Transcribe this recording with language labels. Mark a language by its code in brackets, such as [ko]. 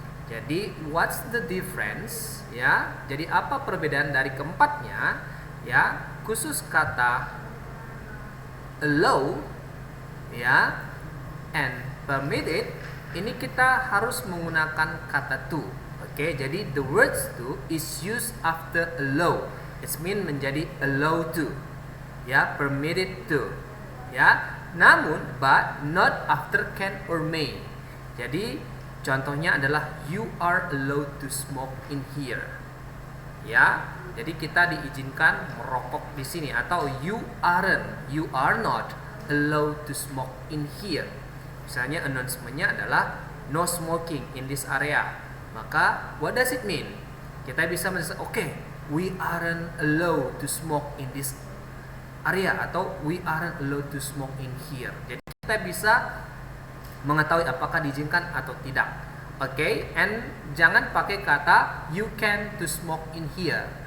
[id] Jadi [en] what's the difference [id] ya? Jadi apa perbedaan dari keempatnya ya? Khusus kata allow ya and permitted ini kita harus menggunakan kata to. [en] Oke, [id] jadi [en] the words to is used after allow. It mean [id] menjadi [en] allow to ya, permitted to ya. [id] Namun [en] but not after can or may. [id] Jadi contohnya adalah [en] you are allowed to smoke in here ya. [id] Jadi kita diizinkan merokok di sini, atau [en] you are not allowed to smoke in here. [id] Misalnya [en] announcement-nya [id] adalah [en] no smoking in this area. [id] Maka [en] what does it mean? [id] Kita bisa menjelaskan, [en] okay, we aren't allowed to smoke in this area, [id] atau [en] we aren't allowed to smoke in here. [id] Jadi kita bisa mengetahui apakah diizinkan atau tidak. [en] Okay, and [id] jangan pakai kata [en] you can to smoke in here.